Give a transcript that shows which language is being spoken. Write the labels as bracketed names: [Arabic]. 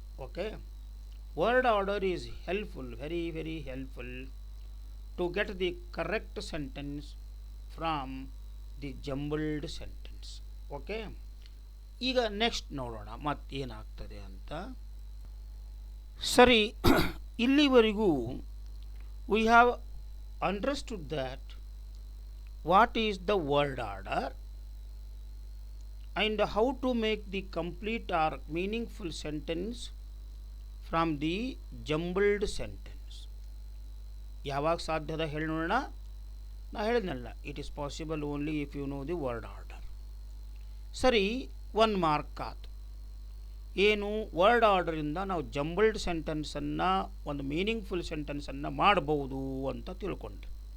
[English] Okay, word order is helpful, very very helpful to get the correct sentence from the jumbled sentence. [Kannada] Okay, ಈಗ next ನೋಡೋಣ ಮತ್ತೇನಾಗ್ತದೆ ಅಂತ. ಸರಿ, ಇಲ್ಲಿವರೆಗೂ [English] We have understood that what is the word order and how to make the complete or meaningful sentence from the jumbled sentence. [Kannada] ಯಾವಾಗ ಸಾಧ್ಯದ ಹೇಳಿ ನೋಡೋಣ. ನಾ ಹೇಳಿದ್ನಲ್ಲ, [English] It is possible only if you know the word order. [Kannada] ಸರಿ, 1 mark ಆತು. ಏನು, word ಆರ್ಡರಿಂದ ನಾವು jumbled ಸೆಂಟೆನ್ಸನ್ನು ಒಂದು ಮೀನಿಂಗ್ಫುಲ್ ಸೆಂಟೆನ್ಸನ್ನು ಮಾಡಬಹುದು ಅಂತ ತಿಳ್ಕೊಂಡೆ.